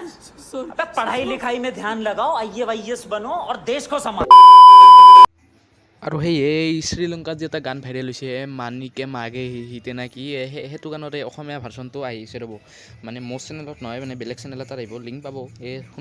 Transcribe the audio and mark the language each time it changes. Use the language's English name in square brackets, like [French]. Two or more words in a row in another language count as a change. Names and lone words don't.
[Hindi] अबे पढ़ाई लिखाई में ध्यान लगाओ IAS बनो और देश को संभालो [Assamese] আৰু এই শ্ৰীলংকাত যে এটা গান ভাইৰেল হৈছে মানিকে মাগে হিতে না কি সেইটো গানৰে অসমীয়া ভাৰ্চনটো আহিছে ৰ'ব মানে মোৰ চেনেলত নহয় মানে বেলেগ চেনেল এটাত আহিব লিংক পাব এই